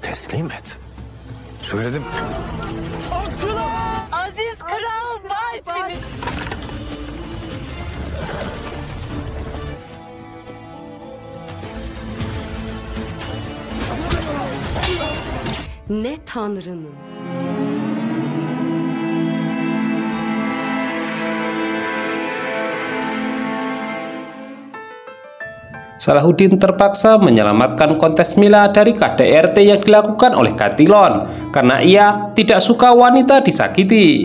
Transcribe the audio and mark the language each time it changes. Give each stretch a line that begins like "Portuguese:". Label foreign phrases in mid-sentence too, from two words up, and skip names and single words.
Turkish: teslim et. Söyledim. Aziz Kral Baltini. Ne Tanrı'nın.
Indonesian: Salahuddin terpaksa menyelamatkan Kontes Mila dari KDRT yang dilakukan oleh Catelyn karena ia tidak suka wanita disakiti.